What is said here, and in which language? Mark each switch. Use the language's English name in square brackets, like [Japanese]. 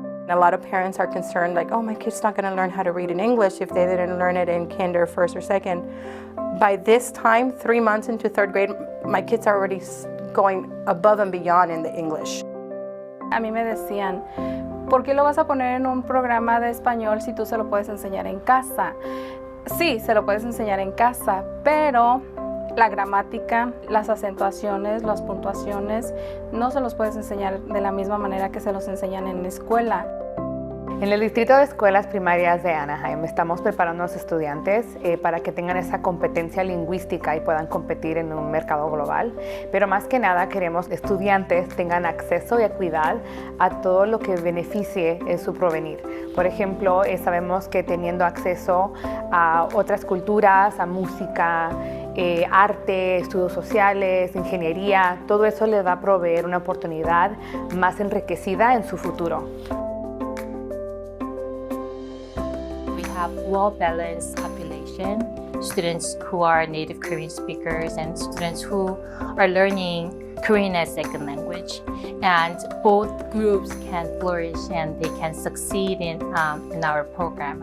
[English] A lot of parents are concerned like, oh, my kid's not gonna learn how to read in English if they didn't learn it in kinder, 1st or 2nd. By this time, 3 months into 3rd grade, my kids are already going above and beyond in the English. [Spanish] A mí me decían, ¿por qué lo vas a poner en un programa de español si tú se lo puedes enseñar en casa? Sí, se lo puedes enseñar en casa, pero la gramática, las acentuaciones, las puntuaciones, no se los puedes enseñar de la misma manera que se los enseñan en la escuela. En el Distrito de Escuelas Primarias de Anaheim estamos preparando a los estudiantes para que tengan esa competencia lingüística y puedan competir en un mercado global. Pero más que nada queremos que estudiantes tengan acceso y equidad a todo lo que beneficie en su provenir. Por ejemplo, sabemos que teniendo acceso a otras culturas, a música, arte, estudios sociales, ingeniería, todo eso les va a proveer una oportunidad más enriquecida en su futuro. [English] Have well-balanced population, students who are native Korean speakers and students who are learning Korean as second language. And both groups can flourish and they can succeed in our program.